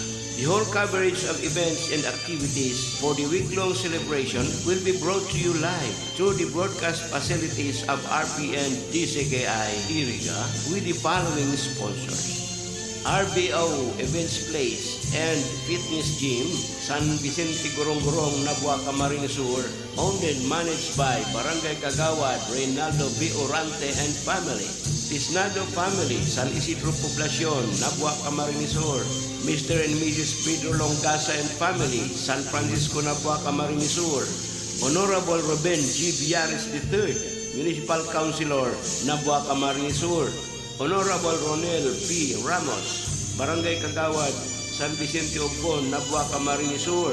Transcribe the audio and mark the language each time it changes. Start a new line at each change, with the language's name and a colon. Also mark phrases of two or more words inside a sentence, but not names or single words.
English: The whole coverage of events and activities for the week-long celebration will be brought to you live through the broadcast facilities of RPN DCKI Iriga with the following sponsors: RBO Events Place and Fitness Gym, San Vicente Gorong-Gorong, Nabua, Camarines Sur, owned and managed by Barangay Kagawad, Reynaldo B. Orante and family. Tisnado Family, San Isidro Poblacion, Nabua, Camarines Sur. Mr. and Mrs. Pedro Longasa and family, San Francisco, Nabua, Camarines Sur. Honorable Ruben G. Villares III, Municipal Councilor, Nabua, Camarines Sur. Honorable Ronel P. Ramos, Barangay Kagawad, San Vicente Obon, Nabua, Camarines Sur.